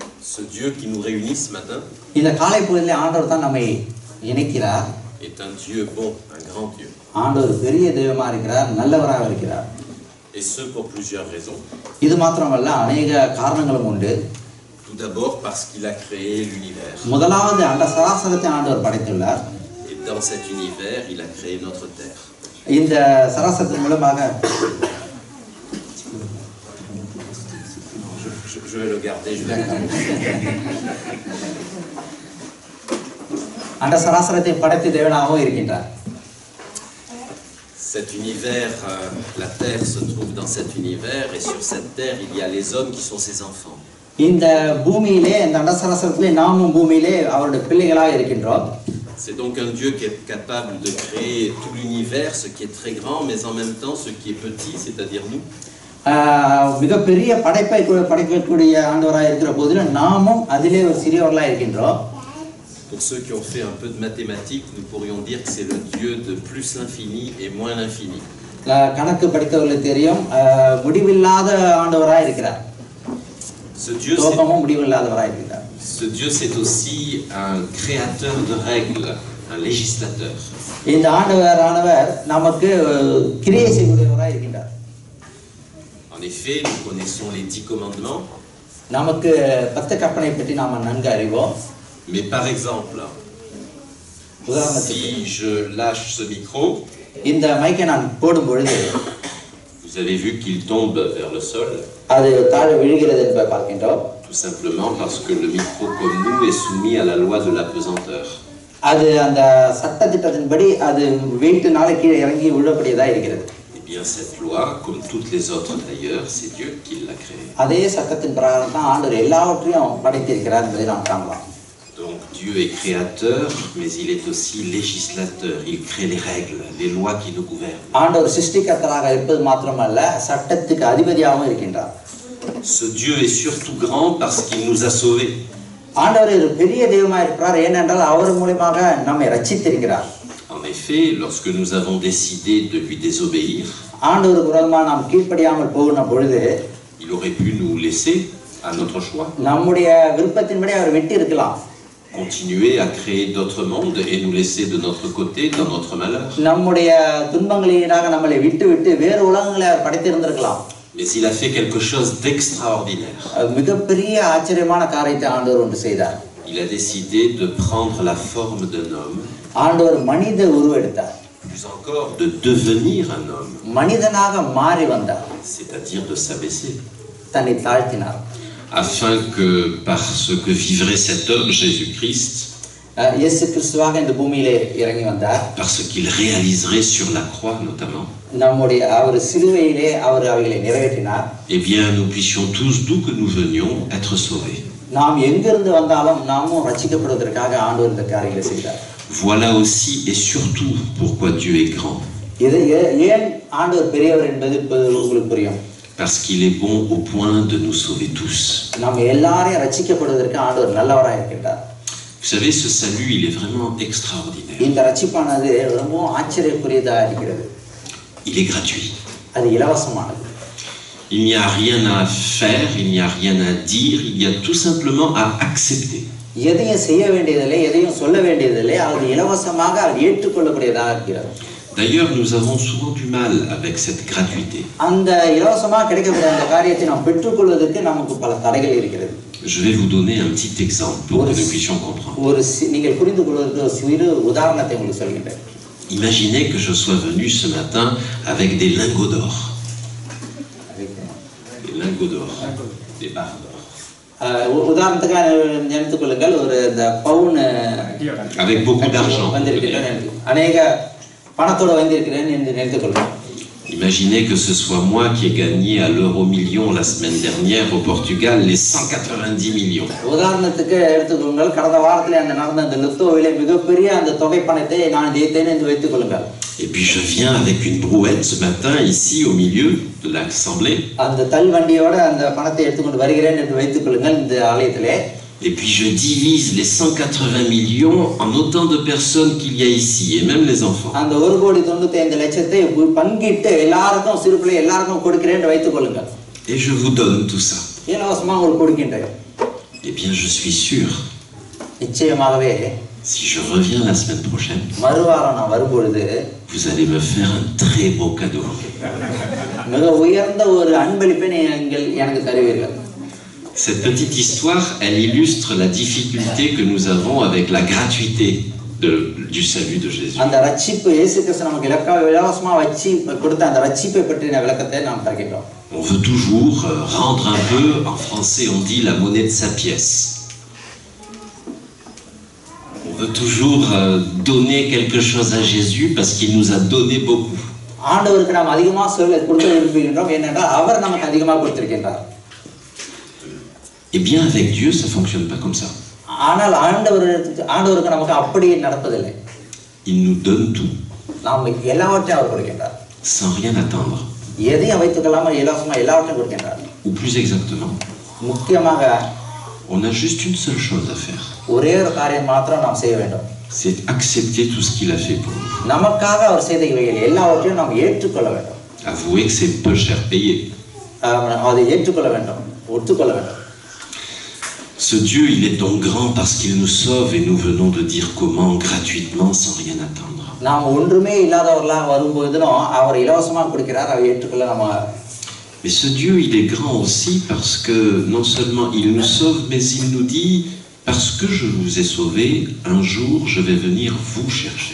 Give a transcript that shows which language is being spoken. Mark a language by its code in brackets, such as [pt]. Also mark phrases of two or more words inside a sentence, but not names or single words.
[fr] Ce Dieu qui nous réunit ce matin [ta] இந்த காலை பொழுதிலே ஆண்டவர் தான் நம்மை இணைக்கிறார். [fr] est un Dieu bon, un grand Dieu. [ta] ஆண்டவர் பெரிய தெய்வமா இருக்கிறார், நல்லவராக இருக்கிறார். [fr] Et ce pour plusieurs raisons. [ta] இது மாத்திரமல்ல, अनेक காரணங்களும் உண்டு. [fr] Tout d'abord parce qu'il a créé l'univers. [ta] முதலாவது அண்ட சராசரத்தை ஆண்டவர் படைத்துள்ளார். [fr] Et dans cet univers, il a créé notre terre. [ta] இந்த சராசரத்தின் மூலமாக [fr] Je vais le garder, je vais le garder. [ta] அண்ட சராசரத்தை படைத்த தேவனாகவும் இருக்கின்றார். [fr] Cet univers, la terre se trouve dans cet univers et sur cette terre, il y a les hommes qui sont ses enfants. [ta] இந்த பூமியிலே, இந்த அண்ட சராசரத்திலே நாமும் பூமியிலே அவருடைய பிள்ளைகளாக இருக்கின்றோம். [fr] C'est donc un Dieu qui est capable de créer tout l'univers, ce qui est très grand, mais en même temps ce qui est petit, c'est-à-dire nous. [ta] மிகப்பெரிய படைப்பை படைக்கக்கூடிய ஆண்டவராக இருக்கிற போதிலும் நாமும் அதிலே ஒரு சிறியவர்களாக இருக்கின்றோம். [fr] Pour ceux qui ont fait un peu de mathématiques, nous pourrions dire que c'est le Dieu de plus l'infini et moins l'infini. [ta] கணக்கு படித்தவர்களுக்கு தெரியும், முடிவில்லாத ஆண்டவராக இருக்கிறார். [fr] Ce Dieu, c'est aussi un créateur de règles, un législateur. [ta] இந்த ஆண்டவரானவர் நமக்கு கிரியை செய்யக்கூடியவராக இருக்கின்றார். [fr] En effet, nous connaissons les 10 commandements. [ta] நமக்கு 10 கற்பனை பற்றி நாம நன்கு அறிவோம். [fr] Mais par exemple, si je lâche ce micro, [ta] இந்த மைக்கை நான் போடும் பொழுது [fr] vous avez vu qu'il tombe vers le sol. [ta] அது தாழ விழுகிறது என்பதை பார்க்கின்றோம். [fr] Tout simplement parce que le micro comme nous est soumis à la loi de la pesanteur. [ta] அது அந்த சட்டதிட்டத்தின்படி அது வெயிட்னால கீழே இறங்கி விழக்கூடியதா இருக்கிறது. [fr] Eh bien cette loi, comme toutes les autres d'ailleurs, c'est Dieu qui l'a créée. [ta] அதே சட்டத்தின் பிரகாரம் தான் ஆண்டவர் எல்லாவற்றையும் படைத்திருக்கிறார் என்பதை நாம் காணலாம். [fr] Donc Dieu est créateur, mais il est aussi législateur. Il crée les règles, les lois qui nous gouvernent. [ta] ஆண்டவர் சிருஷ்டிகர்த்தராக இருப்பது மாத்திரமல்ல, சட்டத்துக்கு அதிபதியாகவும் இருக்கின்றார். [fr] Ce Dieu est surtout grand parce qu'il nous a sauvés. [ta] ஆண்டவர் ஒரு பெரிய தெய்வமாக இருக்கிறார், ஏனென்றால் அவர் மூலமாக நம்மை ரட்சித்திருக்கிறார். [fr] En effet, lorsque nous avons décidé de lui désobéir, [ta] ஆண்டவருக்கு விரோதமாக நாம் கீழ்ப்படியாமல் போகிற பொழுது [fr] il aurait pu nous laisser à notre choix. [ta] நம்முடைய விருப்பத்தின்படி அவர் விட்டு இருக்கலாம். [fr] Continuer à créer d'autres mondes et nous laisser de notre côté dans notre malheur. [ta] நம்முடைய துன்பங்களினாக நம்மளை விட்டு வேறு உலகங்களை அவர் படைத்திருந்திருக்கலாம். [fr] Mais il a fait quelque chose d'extraordinaire. [ta] மிகப்பெரிய ஆச்சரியமான காரியத்தை ஆண்டவர் ஒன்று செய்தார். [fr] Il a décidé de prendre la forme d'un homme. [ta] ஆண்டவர் மனித உருவெடுத்தார். [fr] Plus encore, de devenir un homme. [ta] மனிதனாக மாறி வந்தார். [fr] C'est-à-dire de s'abaisser. [ta] தன்னை தாழ்த்தினார். [fr] Afin que, par ce que vivrait cet homme, Jésus-Christ, [ta] இயேசு கிறிஸ்துவாக இந்த பூமியிலே இறங்கி வந்தார். [fr] par ce qu'il réaliserait sur la croix notamment, [ta] நம்முடைய அவர் சிலுவையிலே அவர் அவைகளை நிறைவேற்றினார். [fr] eh bien, nous puissions tous, d'où que nous venions, être sauvés. [ta] நாம் எங்கிருந்து வந்தாலும் நாமும் ரட்சிக்கப்படுவதற்காக ஆண்டவர் இந்த காரியங்களை செய்தார். [fr] Voilà aussi et surtout pourquoi Dieu est grand. [ta] இது ஏன் ஆண்டவர் பெரியவர் என்பது உங்களுக்கு புரியும். [fr] Parce qu'il est bon au point de nous sauver tous. [ta] நாம் எல்லாரையும் ரட்சிக்கப்படுவதற்கு ஆண்டவர் நல்லவராக இருக்கிறார். [fr] Vous savez, ce salut, il est vraiment extraordinaire. [ta] இந்த ரட்சிப்பானது ரொம்ப ஆச்சரியக்குரியதா இருக்கிறது. [fr] Il est gratuit. [ta] அது இலவசமானது. [fr] Il n'y a rien à faire, il n'y a rien à dire, il y a tout simplement à accepter. [ta] எதையும் செய்ய வேண்டியதில்லை, எதையும் சொல்ல வேண்டியதில்லை, அது இலவசமாக அது ஏற்றுக்கொள்ளக்கூடியதாக இருக்கிறது. [fr] D'ailleurs, nous avons souvent du mal avec cette gratuité. [ta] அந்த இலவசமாக கிடைக்கக்கூடிய அந்த காரியத்தை நாம் பெற்றுக்கொள்வதற்கு நமக்கு பல தடைகள் இருக்கிறது. [fr] Je vais vous donner un petit exemple pour que nous puissions comprendre. [ta] ஒரு நீங்கள் புரிந்து கொள்வதற்கு ஒரு சிறு உதாரணத்தை உங்களுக்கு சொல்கிறேன். [fr] Imaginez que je sois venu ce matin avec des lingots d'or. Des lingots d'or. Des barres d'or. [ta] உதாரணத்துக்கு நினைத்துக் கொள்ளுங்கள், ஒரு இந்த பவுன் [fr] avec beaucoup d'argent. [ta] அநேக பணத்தோட வந்திருக்கிறேன் என்று நினைத்துக் கொள்ளுங்கள். [fr] Imaginez que ce soit moi qui ai gagné à l'euro million la semaine dernière au Portugal les 190 millions. [ta] உதாரணத்துக்கு எடுத்துக்கொள்ளுங்கள், கடந்த வாரத்தில் நடந்த அந்த லுத்தோவிலே மிகப்பெரிய அந்த தொகை பணத்தை நான் ஜெயித்தேன் என்று வைத்துக் கொள்ளுங்கள். [fr] Et puis je viens avec une brouette ce matin ici au milieu de l'assemblée. [ta] அந்த தள்வண்டியோட அந்த பணத்தை எடுத்துக்கொண்டு வருகிறேன் என்று வைத்துக் கொள்ளுங்கள் இந்த ஆலயத்திலே. [fr] Et puis je divise les 180 millions en autant de personnes qu'il y a ici, et même les enfants. [ta] அந்த 1,95,00,000 பங்கிட்டு எல்லாருக்கும் சிறுபிள்ளை எல்லாருக்கும் கொடுக்கிறேன் என்று வைத்துக் கொள்ளுங்கள். [fr] Et je vous donne tout ça. [ta] இலவசமாக உங்களுக்கு கொடுக்கின்றேன். [fr] Eh bien, je suis sûr, [ta] நிச்சயமாகவே [fr] si je reviens la semaine prochaine, [ta] மறுவாரம் நான் வரும்பொழுது [fr] vous allez me faire un très beau cadeau. [ta] மிக உயர்ந்த ஒரு அன்பளிப்பை நீங்கள் எனக்கு தருவீர்கள். [fr] Cette petite histoire, elle illustre la difficulté que nous avons avec la gratuité du salut de Jésus. [ta] அந்த ரட்சிப்பு இயேசு கிறிஸ்து நமக்கு இலவசமா வச்சு கொடுத்த அந்த ரட்சிப்பை பற்றின விளக்கத்தை நாம் தருகிறோம். [fr] On veut toujours rendre un peu, en français on dit la monnaie de sa pièce. On veut toujours donner quelque chose à Jésus parce qu'il nous a donné beaucoup. [ta] ஆண்டவருக்கு நாம் அதிகமா கொடுக்க விரும்புகின்றோம் ஏனென்றால் அவர் நமக்கு அதிகமாக கொடுத்திருக்கின்றார். [fr] Eh bien avec Dieu ça fonctionne pas comme ça. [ta] ஆனால் ஆண்டவருக்கு நமக்கு அப்படி நடப்பதில்லை. [fr] Il nous donne tout. [ta] நாம் எல்லாவற்றையும் அவர் கொடுக்கின்றார். [fr] Sans rien attendre. [ta] எதையும் வைத்துக்கொள்ளாம இலவசமா எல்லாவற்றையும் கொடுக்கின்றார். [fr] Ou plus exactement, [ta] முக்கியமாக [fr] on a juste une seule chose à faire. [ta] ஒரே ஒரு காரியம் மாத்திரம் நாம் செய்ய வேண்டும். [fr] C'est accepter tout ce qu'il a fait pour nous. [ta] நமக்காக அவர் செய்த இவைகள் எல்லாவற்றையும் நாம் ஏற்றுக்கொள்ள வேண்டும். [fr] Avouer que c'est peu cher payé. [ta] அதை ஏற்றுக்கொள்ள வேண்டும், ஒத்துக்கொள்ள வேண்டும். [fr] Ce Dieu, il est donc grand parce qu'il nous sauve et nous venons de dire comment gratuitement sans rien attendre. [ta] நாம் ஒன்றுமே இல்லாதவர்களாக வரும்போதும் அவர் இலவசமாக கொடுக்கிறார், அதை ஏற்றுக்கொள்ள நம்ம. [fr] Mais ce Dieu, il est grand aussi parce que non seulement il nous sauve, mais il nous dit parce que je vous ai sauvé, un jour je vais venir vous chercher.